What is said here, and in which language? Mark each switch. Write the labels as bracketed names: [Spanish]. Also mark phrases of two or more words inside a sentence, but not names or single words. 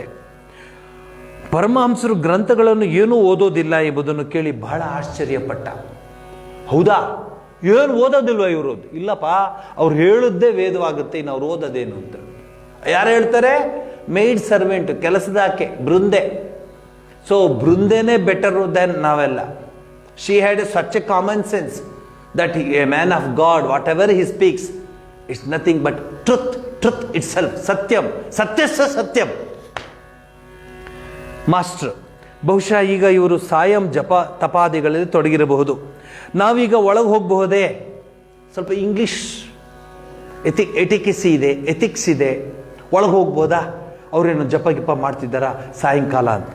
[Kannada] ಪರಮಹಂಸರು ಗ್ರಂಥಗಳನ್ನು ಏನೂ ಓದೋದಿಲ್ಲ ಎಂಬುದನ್ನು ಕೇಳಿ ಬಹಳ ಆಶ್ಚರ್ಯಪಟ್ಟ. ಹೌದಾ, ಏನು ಓದೋದಿಲ್ವ ಇವರು? ಇಲ್ಲಪ್ಪ, ಅವ್ರು ಹೇಳುದ್ದೇ ವೇದವಾಗುತ್ತೆ, ಇನ್ನು ಅವ್ರು ಓದೋದೇನು ಅಂತ. ಯಾರು ಹೇಳ್ತಾರೆ? [English] maid servant, [Kannada] ಕೆಲಸದಾಕೆ ಬೃಂದೆ. ಸೊ ಬೃಂದೇನೇ [English] better than [Kannada] ನಾವೆಲ್ಲ. [English] she had such a common sense that a man of God, whatever he speaks, is nothing but truth, truth itself, [Sanskrit] सत्यम्, सत्यस्य सत्यम्. [Kannada] ಮಾಸ್ಟರ್ ಬಹುಶಃ ಈಗ ಇವರು ಸಾಯಂ ಜಪ ತಪಾದಿಗಳಲ್ಲಿ ತೊಡಗಿರಬಹುದು. ನಾವೀಗ ಒಳಗೆ ಹೋಗಬಹುದೇ ಸ್ವಲ್ಪ [English] English ethics [Kannada] ಇದೆ, ಒಳಗೆ ಹೋಗ್ಬೋದಾ, ಅವರೇನು ಜಪ ಗಿಪ ಮಾಡ್ತಿದ್ದಾರಾ ಸಾಯಂಕಾಲ ಅಂತ.